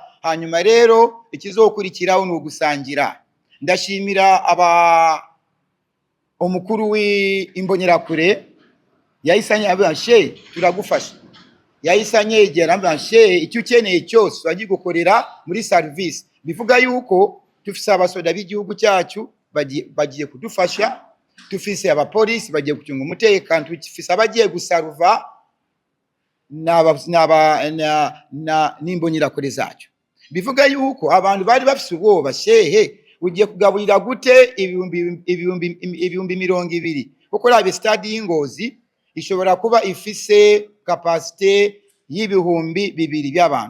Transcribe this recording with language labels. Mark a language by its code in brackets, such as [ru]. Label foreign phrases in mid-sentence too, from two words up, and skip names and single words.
[rn] Hanyuma rero ikizokurikiraho ni ugusangira. Ndashimira umukuru w'Imbonerakure, yahise abashe turagufasha, yahise yegera abashe icyo ukeneye cyose bagigukorera muri service. Bivuga yuko tufise abasoda b'igihugu cyacu bagiye kudufasha, tufise abapolisi bagiye gucunga umutekano, tufise abagiye gusaruva n'Imbonerakure zacu. Bivuga yuko abantu bari bafise ubwoba, shehe ugiye kugaburira gute ibihumbi 200, kuko rabe stade y'Ingozi ishobora kuba ifise capacité y'ibihumbi 2 by'abantu.